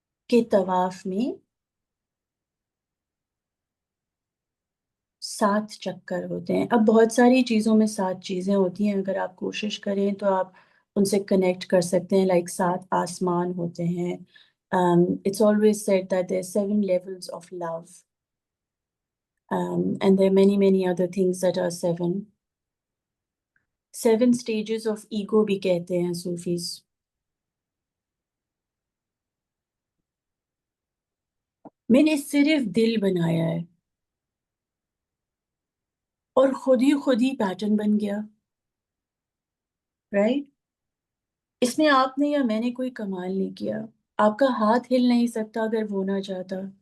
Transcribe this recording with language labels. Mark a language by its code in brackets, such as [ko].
[ur] کہ طواف میں 7 چکر ہوتے ہیں۔ اب بہت ساری چیزوں میں 7 چیزیں ہوتی ہیں، اگر آپ کوشش کریں تو آپ ان سے کنیکٹ کر سکتے ہیں، لائک 7 آسمان ہوتے ہیں۔ [en] It's always said that there are 7 levels of love. And there are many, many other things that are 7. 7 stages of ego [ur] بھی کہتے ہیں صوفیز۔ میں نے صرف دل بنایا ہے، اور خود ہی پیٹرن بن گیا، رائٹ؟ اس میں آپ نے یا میں نے کوئی کمال نہیں کیا۔ آپ کا ہاتھ ہل نہیں سکتا اگر وہ نہ چاہتا،